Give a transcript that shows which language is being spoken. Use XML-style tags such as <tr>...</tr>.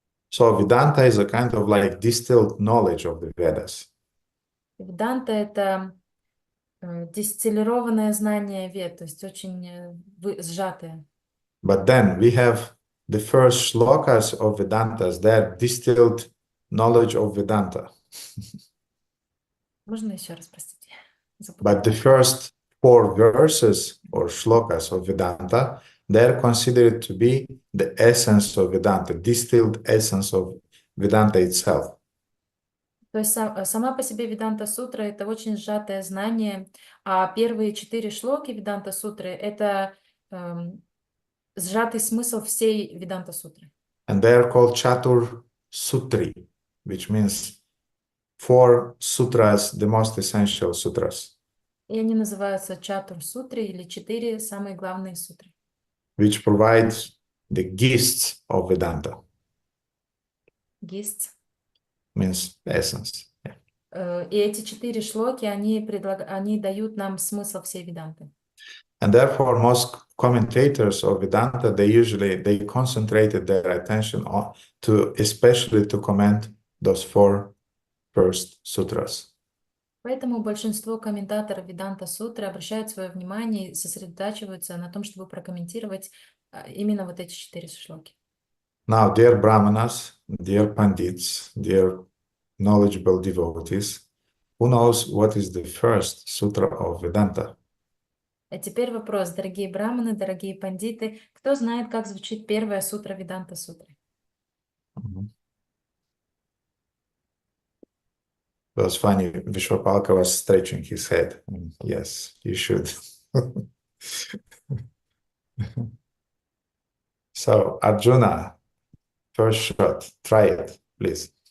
<en>So Vedanta is a kind of like distilled knowledge of the Vedas.</en> <ru>Веданта — это дистиллированное знание Вед, то есть очень сжатое.</ru> <en>But then we have the first shlokas of Vedantas, they're distilled knowledge of Vedanta.</en> <ru>Можно еще раз, простите?</ru> <en>But the first 4 verses or shlokas of Vedanta, they're considered to be the essence of Vedanta, distilled essence of Vedanta itself.</en> <ru>То есть сама по себе Веданта Сутра — это очень сжатое знание, а первые 4 шлоки Веданта Сутры — это сжатый смысл всей Веданта Сутры.</ru> <en>And they are called Chatur Sutri, which means 4 sutras, the most essential sutras.</en> <ru>И они называются Чатур Сутры или 4 самые главные сутры.</ru> <en>Which provides the gist of Vedanta.</en> <ru>Гист.</ru> <en>Means essence.</en> <ru>И эти 4 шлоки, они дают нам смысл всей Веданты.</ru> <en>And therefore, most commentators of Vedanta, they concentrated their attention on especially to comment those 4 first sutras.</en> <ru>Поэтому большинство комментаторов Веданта Сутры обращают свое внимание и сосредотачиваются на том, чтобы прокомментировать именно вот эти 4 шлоки.</ru> <en>Now, dear Brahmanas, dear Pandits, dear knowledgeable devotees, who knows what is the first sutra of Vedanta?</en> <ru>А теперь вопрос, дорогие браманы, дорогие пандиты, кто знает, как звучит первая сутра Веданта Сутры?</ru> <en>It was funny, Vishwapalka was stretching his head. Yes, you should. So, Arjuna, first shot, try it, please.</en>